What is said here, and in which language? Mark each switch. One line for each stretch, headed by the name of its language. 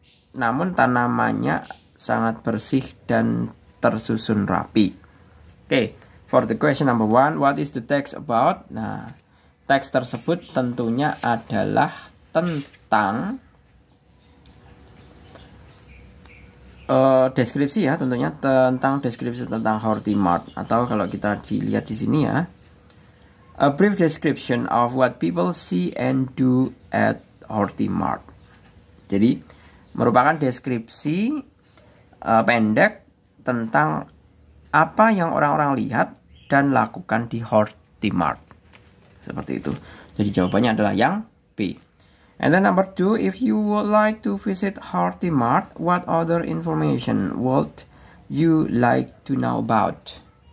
Indonesian: Namun tanamannya sangat bersih dan tersusun rapi.
English: For the question number 1, what is the text about?
Indonesian: Nah, teks tersebut tentunya adalah tentang deskripsi ya, tentunya tentang deskripsi tentang Hortimart, atau kalau kita dilihat di sini ya,
English: a brief description of what people see and do at Hortimart.
Indonesian: Jadi merupakan deskripsi pendek tentang apa yang orang-orang lihat dan lakukan di Hortimart. Seperti itu. Jadi jawabannya adalah yang B.
English: And then number 2, if you would like to visit Hortimart, what other information would you like to know about?